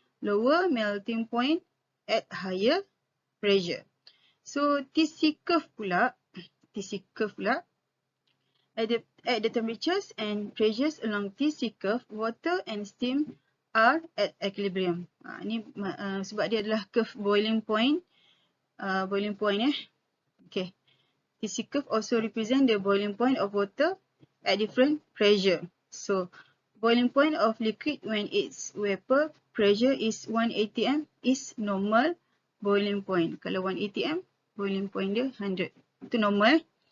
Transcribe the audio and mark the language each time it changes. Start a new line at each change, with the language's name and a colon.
English: Lower melting point at higher pressure. So TC curve pula, at the temperatures and pressures along TC curve, water and steam are at equilibrium.
Malay: Ini sebab dia adalah curve boiling point. Okay.
English: TC curve also represent the boiling point of water at different pressure. So boiling point of liquid when its vapor pressure is 1 atm is normal boiling point.
Malay: Kalau 1 atm, boiling point dia 100. Itu normal.